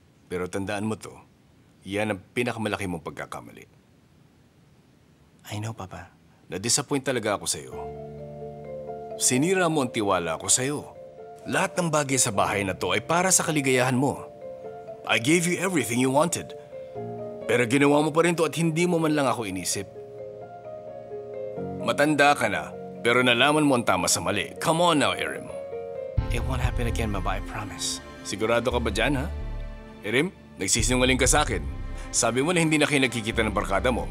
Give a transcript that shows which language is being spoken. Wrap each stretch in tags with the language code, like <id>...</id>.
<tl>Pero tandaan mo to, yan ang pinakamalaki mong pagkakamali.</tl> <en>I know, Papa.</en> <tl>Na-disappoint talaga ako sa'yo. Sinira mo ang tiwala ko sa'yo. Lahat ng bagay sa bahay na to ay para sa kaligayahan mo.</tl> <en>I gave you everything you wanted.</en> <tl>Pero ginawa mo pa rin to at hindi mo man lang ako inisip. Matanda ka na, pero nalaman mo ang tama sa mali.</tl> <en>Come on now, Erim. It won't happen again, Baba, I promise.</en> <tl>Sigurado ka ba dyan, ha? Erim, nagsisinungaling ka sa akin. Sabi mo na hindi na kayo nagkikita ng barkada mo.</tl>